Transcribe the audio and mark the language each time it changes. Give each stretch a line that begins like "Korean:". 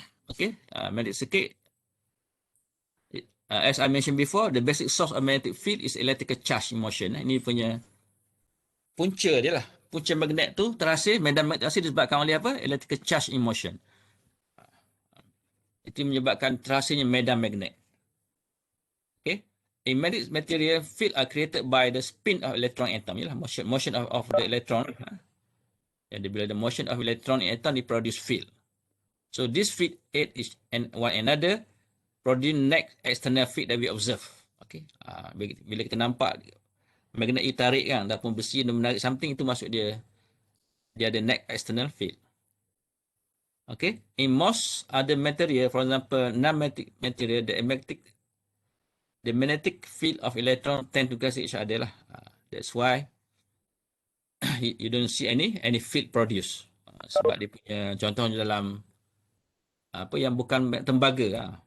English: Okay, magnetic circuit. As I mentioned before, the basic source of magnetic field is electrical charge in motion.
Malay: Ini punya punca dia lah. Punca magnet tu terhasil, medan magnet terhasil disebabkan oleh apa?
English: Electrical charge in motion.
Malay: Itu menyebabkan terhasilnya medan magnet.
English: Okay. In magnetic material, field are created by the spin of electron atom.
Malay: Yalah,
English: motion of the electron.
Malay: Jadi bila
English: the motion of electron in atom, they produce field. So this field aid is one another, produce net external field that we observe.
Malay: Okay. Bila kita nampak magnet itu tarik kan, ataupun besi dia menarik something, itu maksud dia ada
English: net external field.
Malay: Okay.
English: In most other material, for example, non-magnetic material, the magnetic field of electron tend to cancel each other lah. That's why you don't see any field produced.
Malay: Sebab dia punya contohnya dalam apa yang bukan tembaga.